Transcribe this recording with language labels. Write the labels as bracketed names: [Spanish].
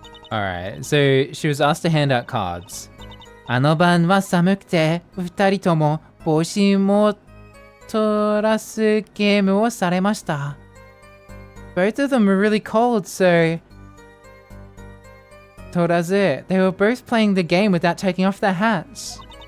[English] Alright, so she was asked to hand out cards. [Japanese] あの晩は寒くて、二人とも帽子も取らすゲームをされました。 [English] Both of them were really cold, so 取らず、they were both playing the game without taking off their hats.